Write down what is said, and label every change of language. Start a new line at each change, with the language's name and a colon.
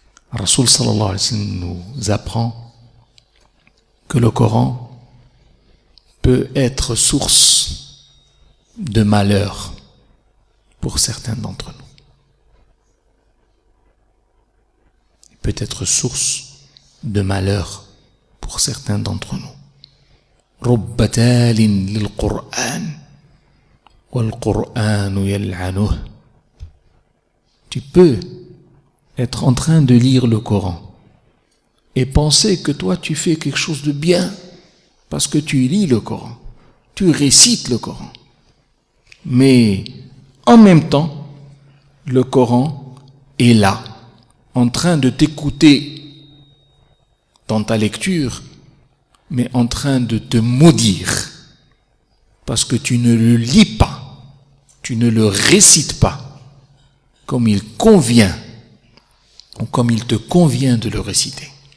French: Rasoul sallallahu alayhi wa sallam nous apprend que le Coran peut être source de malheur pour certains d'entre nous. Il peut être source de malheur pour certains d'entre nous.
Arabic: رب تال للقرآن والقرآن يلعنه.
French: Tu peux être en train de lire le Coran et penser que toi tu fais quelque chose de bien parce que tu lis le Coran, tu récites le Coran. Mais en même temps, le Coran est là, en train de t'écouter dans ta lecture, mais en train de te maudire parce que tu ne le lis pas, tu ne le récites pas comme il convient ou comme il te convient de le réciter.